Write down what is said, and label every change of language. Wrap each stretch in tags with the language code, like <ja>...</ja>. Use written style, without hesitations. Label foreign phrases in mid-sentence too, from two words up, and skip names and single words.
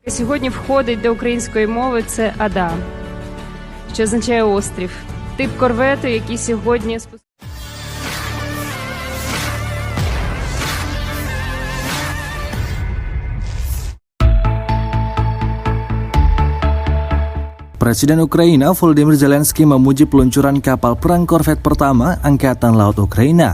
<uk>Сьогодні входить до української мови це Ада, що означає острів. Тип корвету, який сьогодні</uk> <id>Presiden Ukraina Volodymyr Zelensky memuji peluncuran kapal perang korvet pertama Angkatan Laut Ukraina.</id>